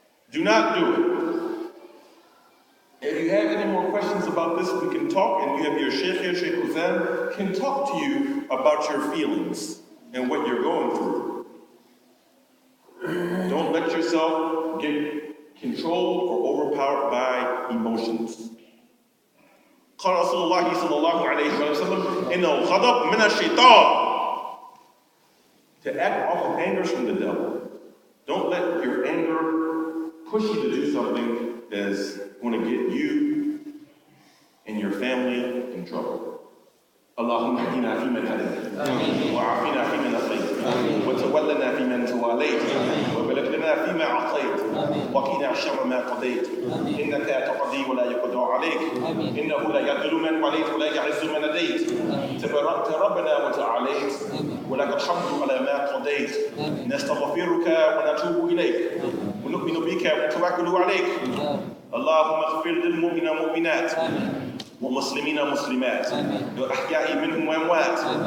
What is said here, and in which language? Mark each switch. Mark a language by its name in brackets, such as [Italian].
[English] Do not do it. If you have any more questions about this, we can talk, and you have your Sheikh here, Sheikh Hussein, can talk to you about your feelings and what you're going through. Don't let yourself get controlled or overpowered by emotions. [Arabic] قال رسول الله صلى الله عليه وسلم إن الغضب من الشيطان. [English] To act off of anger is from the devil. Don't let your anger push you to do something that's going to get you and your family in trouble. [Arabic] اللهم اهدنا فيمن هديت وعافنا فيمن عافيت وتولنا فيمن توليت وبارك لنا فيما اعطيت وقنا شر ما قضيت انك تقضي ولا يقضى عليك انه لا يذل من وليت ولا يعز من اديت تباركت ربنا وتعاليت ولك الحمد على ما قضيت نستغفرك ونتوب اليك ونؤمن بك ونتوكل عليك اللهم اغفر للمؤمنين والمؤمنات ومسلمين مسلمات والأحياء منهم وأموات.